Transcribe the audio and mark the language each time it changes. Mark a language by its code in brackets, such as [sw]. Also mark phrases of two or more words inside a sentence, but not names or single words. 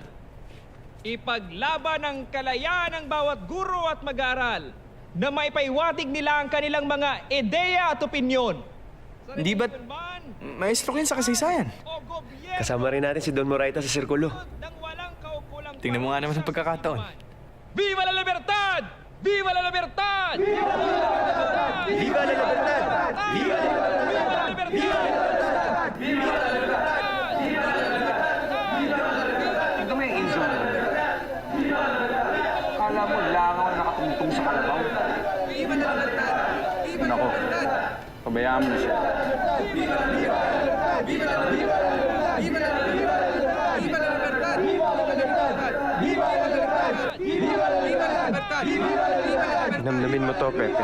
[tl] Ipaglaban ang kalayaan ng bawat guro at mag-aaral na maipaiwatig nila ang kanilang mga ideya at opinyon. Hindi ba't maestro kayo sa kasaysayan? Kasama rin natin si Don Moraita sa sirkulo. Tingnan mo nga naman ang pagkakataon. [es] Viva la libertad! Viva la libertad! Viva la libertad! Viva la libertad! Viva la libertad! Viva la libertad! Viva la libertad! [tl] Ito may Enzo. Kala mo, langaw na nakatungtong sa kalabaw. Nako, pabayaan mo na siya. Namnamin mo to, Pepe.